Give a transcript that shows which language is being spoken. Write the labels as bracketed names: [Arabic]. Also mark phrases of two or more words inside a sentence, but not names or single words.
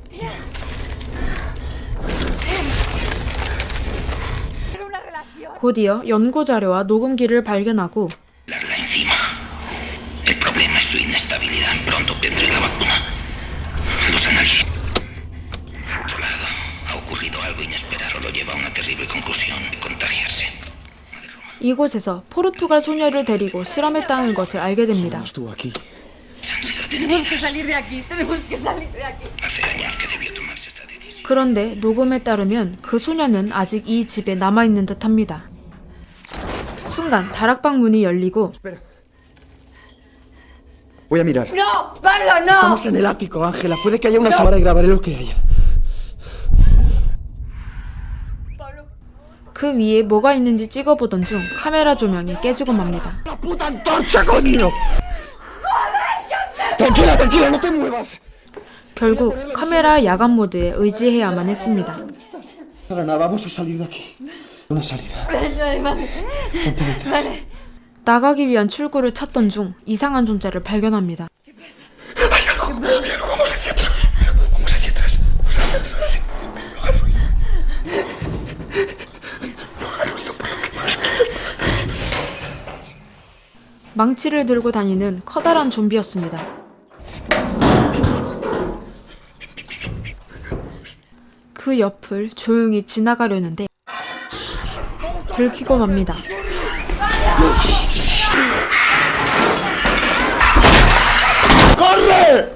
[Korean] 곧이어 연구 자료와 녹음기를 발견하고 이곳에서 포르투갈 소녀를 데리고 실험했다는 것을 알게 됩니다. 그런데 녹음에 따르면 그 소녀는 아직 이 집에 남아있는 듯합니다. 순간 다락방 문이 열리고 [Spanish] Voy a mirar. No, Pablo, no. Estamos en el ático, Ángela. Puede que haya una cámara y grabaré lo que haya. [Korean] 그 위에 뭐가 있는지 찍어보던 중 카메라 조명이 깨지고 맙니다. [Spanish] ¡La puta antorcha, coño! Tranquila, tranquila, no te muevas. [Korean] 결국 카메라 야간 모드에 의지해야만 했습니다. [Spanish] Para nada, vamos a salir de aquí. Una salida. Ponte detrás. [Korean] 나가기 위한 출구를 찾던 중 이상한 존재를 발견합니다. [Spanish] Hay algo. Vamos hacia atrás. Vamos hacia atrás. Vamos hacia atrás. No hagas ruido. No hagas ruido por lo que más quieras. [Korean] 망치를 들고 다니는 커다란 좀비였습니다. 그 옆을 조용히 지나가려는데 들키고 맙니다. [Spanish] ¡Corre!